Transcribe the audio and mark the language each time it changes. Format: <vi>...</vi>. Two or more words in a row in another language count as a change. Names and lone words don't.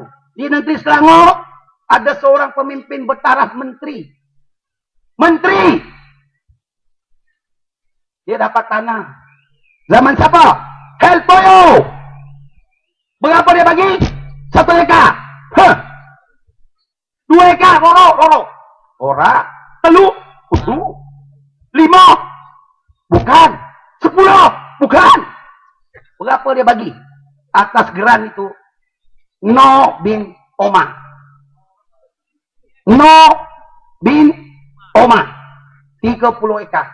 <ms>Di negeri Selangor, ada seorang pemimpin bertaraf menteri. Menteri! Dia dapat tanah. Zaman siapa? Helpoyo! Berapa dia bagi? 1 ekar. 2 ekar, roro.</ms> <jv>Ora, telu, 5,</jv> <ms>bukan, 10, bukan. Berapa dia bagi? Atas geran itu, No bin Omar. No bin Omar. 30 ekar.</ms>